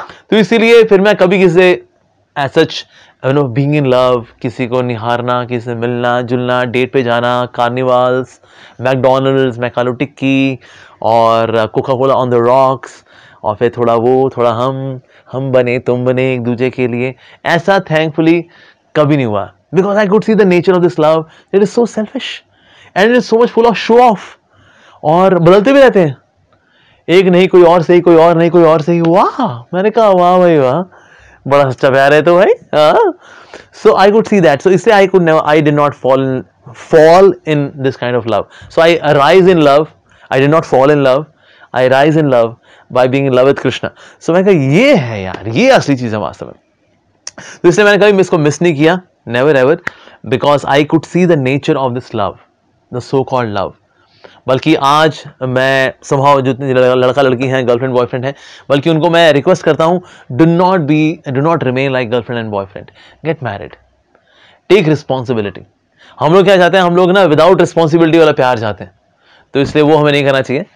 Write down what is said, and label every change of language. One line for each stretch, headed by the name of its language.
Hindi: तो इसीलिए फिर मैं कभी किसी से
English: as such you know being in love,
Hindi: किसी को निहारना, किसी से मिलना जुलना, डेट पे जाना, कार्निवाल्स, मैकडोनल्ड्स, मैकालो टिक्की और Coca Cola
English: on the rocks,
Hindi: और फिर थोड़ा वो थोड़ा हम बने तुम बने एक दूसरे के लिए, ऐसा थैंकफुली कभी नहीं हुआ,
English: because I could see the nature of this love, it is so selfish and it is so much full of show off,
Hindi: और बदलते भी रहते हैं, एक नहीं कोई और सही, कोई और नहीं कोई और सही। वाह, मैंने कहा वाह भाई वाह, बड़ा सच्चा प्यार है तो भाई।
English: so I could see that, so
Hindi: इससे
English: I did not fall in this kind of love. So I arise in love, I did not fall in love, I rise in love by being in love with Krishna.
Hindi: So मैंने कहा ये है यार, ये असली चीज है वास्तव में। तो इसलिए मैंने कभी इसको मिस नहीं किया,
English: never ever, because I could see the nature of this love, the so called love.
Hindi: बल्कि आज मैं somehow जितने लड़का लड़की हैं, गर्लफ्रेंड बॉयफ्रेंड हैं, बल्कि उनको मैं रिक्वेस्ट करता हूँ,
English: do not remain like girlfriend and boyfriend, get married, take responsibility.
Hindi: हम लोग क्या चाहते हैं, हम लोग ना विदाउट रिस्पॉन्सिबिलिटी वाला प्यार चाहते हैं, तो इसलिए वो हमें नहीं करना चाहिए।